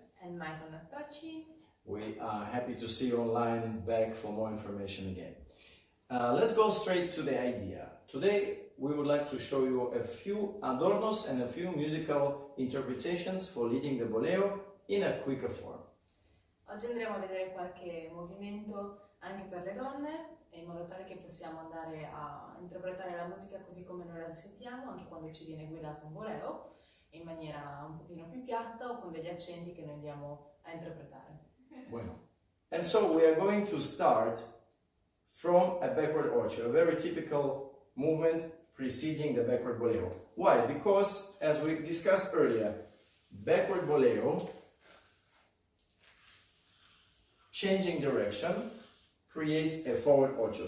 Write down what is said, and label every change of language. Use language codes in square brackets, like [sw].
[en] and Michael Nadtochi. We are happy to see you online back for more information again. Let's go straight to the idea. Today we would like to show you a few adornos and a few musical interpretations for leading the Boleo in a quicker form. [it] Oggi andremo a vedere qualche movimento anche per le donne, in modo tale che possiamo andare a interpretare la musica così come noi la sentiamo, anche quando ci viene guidato un bolero, in maniera un pochino più piatta o con degli accenti che noi andiamo a interpretare. [es] Bueno. [en] And so we are going to start from a backward ocho, a very typical movement preceding the backward boleo. Why? Because, as we discussed earlier, backward boleo, changing direction, creates a forward ocho.